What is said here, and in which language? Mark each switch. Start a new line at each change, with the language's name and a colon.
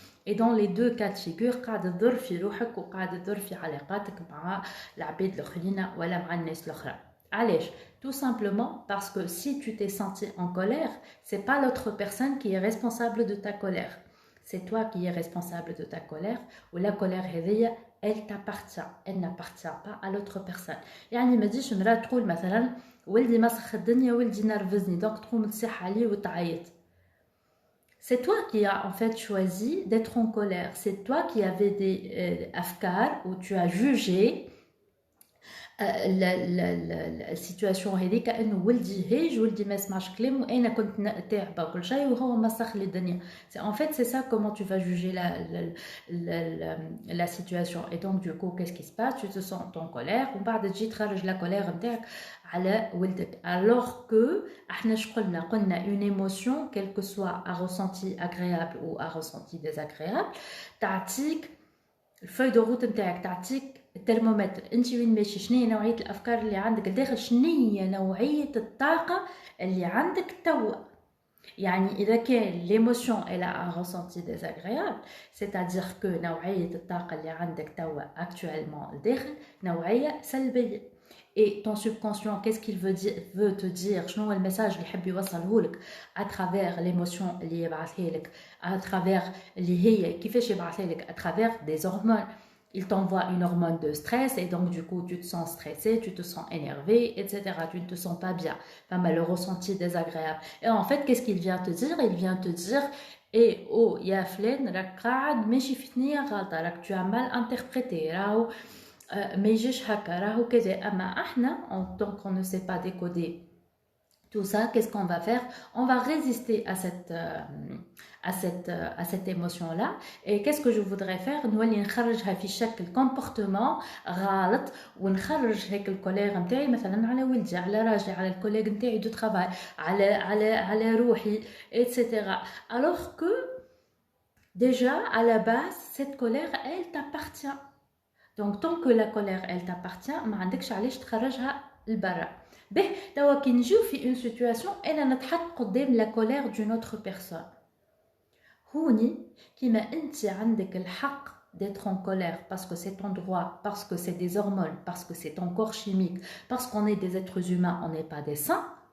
French: Et dans les deux cas de figure
Arabic: قاعد تضر في روحك وقاعد تضر في علاقاتك مع العباد الاخرين ولا مع الناس الاخرى. علاش؟
French: Tout simplement parce que si tu t'es senti en colère, c'est pas l'autre personne qui est responsable de ta colère. C'est toi qui es responsable de ta colère, ou la colère
Arabic: هذيا
French: elle t'appartient, elle n'appartient pas à l'autre personne.
Arabic: يعني ما تجيش مرا تقول مثلا ولدي مسخ الدنيا، ولدي نرفزني، دونك تقوم تصيح عليه وتعيط.
French: C'est toi qui as en fait choisi d'être en colère. C'est toi qui avais des afkar où tu as jugé
Arabic: السيتواسيون هذيك كأنه ولدي هيج، ولدي ما يسمعش كلام، وانا كنت تاعبه كل شيء وهو مسخ لي الدنيا.
French: C'est en fait c'est ça comment tu vas juger la situation. Et donc du coup qu'est-ce qui se passe? Tu te sens en colère
Arabic: ومن بعد تجي تخرج لا colère نتاعك على ولدك.
French: Alors que
Arabic: احنا قلنا
French: une émotion quel que soit un ressenti agréable ou un ressenti désagréable
Arabic: تعطيك الفeuille de route نتاعك، تعطيك الترمومتر. انت وين ماشي، شنو هي نوعيه الافكار اللي عندك الداخل، شنو هي نوعيه الطاقه اللي عندك توا. يعني اذا كان ليموشن
French: elle a un ressenti désagréable, c'est-à-dire que
Arabic: نوعيه الطاقه اللي عندك توا actuellement الداخل نوعيه سلبيه.
French: Et ton subconscient, qu'est-ce qu'il veut te dire?
Arabic: شنو هو المساج اللي يحب يوصله لك
French: à travers l'émotion
Arabic: اللي يبعثها لك، à travers اللي هي كيفاش يبعثها لك
French: à travers des hormones. Il t'envoie une hormone de stress et donc du coup tu te sens stressé, tu te sens énervé, etc. Tu ne te sens pas bien. Enfin, le ressenti désagréable. Et en fait, qu'est-ce qu'il vient te dire? Il vient te dire et oh,
Arabic: ya flen, راك قاعد ماشي في ثنية غلطة، راك
French: tu as mal interprété،
Arabic: راهو ما يجيش هكا، راهو كذا. أما احنا
French: tant qu'on ne sait pas décoder tout ça, qu'est-ce qu'on va faire? On va résister à cette émotion-là. Et qu'est-ce que je voudrais faire?
Arabic: نولي نخرجها في شكل comportement غلط، ونخرج هيك الكولير نتاعي مثلا على ولدي، على راجلي، على الكوليغ نتاعي دو ترافاي، على روحي etc.
French: Alors que déjà à la base cette colère elle t'appartient. Donc tant que la colère elle t'appartient
Arabic: ما عندكش علاش تخرجها لبرا. به توا كي نجيو في اون سيتواسيون انا نتحط قدام لا كولير دون اوتر بيرسون، هوني كيما انت عندك الحق
French: d'être en colère parce que c'est ton droit, parce que c'est des hormones, parce que c'est ton corps chimique, parce qu'on est des êtres humains, on n'est pas des saints.